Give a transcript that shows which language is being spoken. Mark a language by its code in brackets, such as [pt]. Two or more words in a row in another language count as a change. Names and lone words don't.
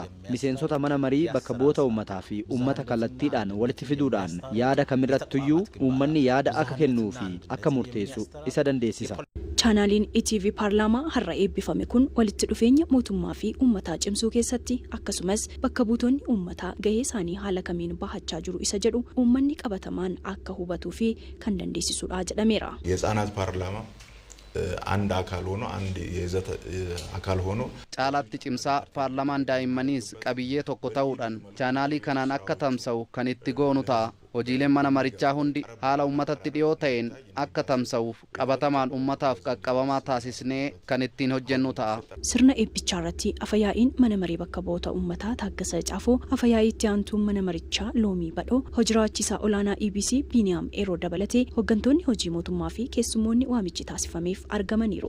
[om] Miseensota mana marii bakka bu'oota uummataa fi uummata kallattiidhaan walitti fiduudhaan yaada kamirrattuyyuu uummanni yaada akka kennuu fi akka murteessu isa dandeessisa. Chaanaaliin ETV paarlaamaa har'a eebbifame kun walitti dhufeenya mootummaa fi uummataa cimsuu keessatti akkasumas bakka buutonni uummataa gahee isaanii haala kamiin bahachaa jiru isa jedhu uummanni qabatamaan akka hubatuu fi kan dandeessisudha jedhameera. [am] የህፃናት ፓርላማ አንድ አካል ሆኖ አንድ የይዘት አካል ሆኖ [om] ጫላatti cimsaa paarlaamaan daa'immaniis qabiyyee tokko ta'uudhaan chaanaalii kanaan akka tamsa'u kan itti goonu ta'a. Hojiileen mana marichaa hundi haala uummatatti dhiyoo ta'een akka tamsa'uuf qabatamaan uummataaf qaqqabamaa taasisnee kan ittiin hojjennu ta'a. Sirna eebbichaa irratti afayaa'iin mana maree bakka bu'oota uummataa Taaggasaa Caafoo, afayaa'ii itti aantuun mana marichaa Loomii Badhoo, hojiraachisaa olaanaa EBC Biiniyaam Eeroo dabalatee hooggantoonni hojii mootummaa fi keessummoonni waamichi taasifameef argamaniiru.